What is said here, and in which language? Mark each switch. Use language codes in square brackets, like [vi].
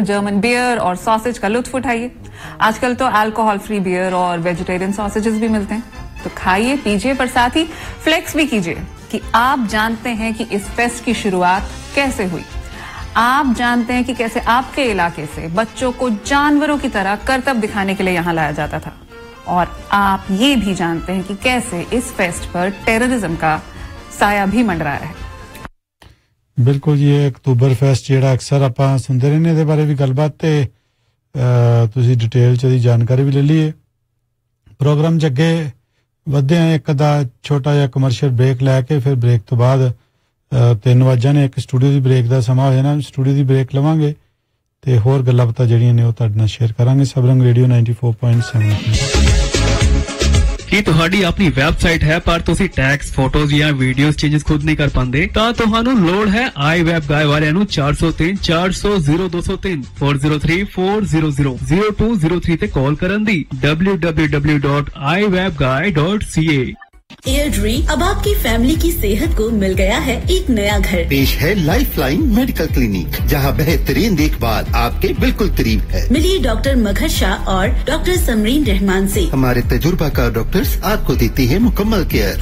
[hi] German beer और sausage का लुत्फ उठाइए। आजकल तो अल्कोहल फ्री बियर और वेजिटेरियन सॉसेजेस भी मिलते हैं, तो खाइए पीजिए, पर साथ ही फ्लेक्स भी कीजिए कि आप जानते हैं कि इस फेस्ट की शुरुआत कैसे हुई। आप जानते हैं कि कैसे आपके इलाके से बच्चों को जानवरों की तरह करतब दिखाने के लिए यहां लाया जाता था, और आप ये भी जानते हैं कि कैसे इस फेस्ट पर टेररिज्म का साया भी मंडरा है। [pa] ਬਿਲਕੁਲ ਜੀ, ਅਕਤੂਬਰ ਫੈਸਟ ਜਿਹੜਾ ਅਕਸਰ ਆਪਾਂ ਸੁਣਦੇ ਰਹਿੰਦੇ ਇਹਦੇ ਬਾਰੇ ਵੀ ਗੱਲਬਾਤ, ਅਤੇ ਤੁਸੀਂ ਡਿਟੇਲ 'ਚ ਇਹਦੀ ਜਾਣਕਾਰੀ ਵੀ ਲੈ ਲਈਏ। ਪ੍ਰੋਗਰਾਮ 'ਚ ਅੱਗੇ ਵਧਦੇ ਹਾਂ, ਇੱਕ ਅੱਧਾ ਛੋਟਾ ਜਿਹਾ ਕਮਰਸ਼ੀਅਲ ਬ੍ਰੇਕ ਲੈ ਕੇ ਫਿਰ ਬ੍ਰੇਕ ਤੋਂ ਬਾਅਦ 3 ਵਜਿਆਂ ਨੇ ਇੱਕ ਸਟੂਡੀਓ ਦੀ ਬ੍ਰੇਕ ਦਾ ਸਮਾਂ ਹੋ ਜਾਣਾ, ਸਟੂਡੀਓ ਦੀ ਬ੍ਰੇਕ ਲਵਾਂਗੇ ਅਤੇ ਹੋਰ ਗੱਲਾਂ ਬਾਤਾਂ ਜਿਹੜੀਆਂ ਨੇ ਉਹ ਤੁਹਾਡੇ ਨਾਲ ਸ਼ੇਅਰ ਕਰਾਂਗੇ। ਸਬਰੰਗ ਰੇਡੀਓ 94.7। ਕੀ ਤੁਹਾਡੀ ਆਪਣੀ ਵੈਬਸਾਈਟ ਹੈ ਪਰ ਤੁਸੀਂ ਟੈਕਸ ਫੋਟੋਜ ਜਾਂ ਵੀਡੀਓਜ਼ ਚੇਂਜਸ ਖੁਦ ਨਹੀਂ ਕਰ ਪਾਉਂਦੇ? ਤਾਂ ਤੁਹਾਨੂੰ ਲੋੜ ਹੈ ਆਈ ਵੈਬ ਗਾਏ ਵਾਲਿਆਂ ਨੂੰ 403-400-0203-403-400-0203 ਤੇ ਕਾਲ ਕਰਨ ਦੀ www.iwebguy.ca। [hi] एयरड्री अब आपकी फैमिली की सेहत को मिल गया है एक नया घर। पेश है लाइफलाइन मेडिकल क्लिनिक, जहां बेहतरीन देखभाल आपके बिल्कुल करीब है। मिलिए डॉक्टर मगर शाह और डॉक्टर समरीन रहमान से। हमारे तजुर्बाकार डॉक्टर्स आपको देते हैं मुकम्मल केयर।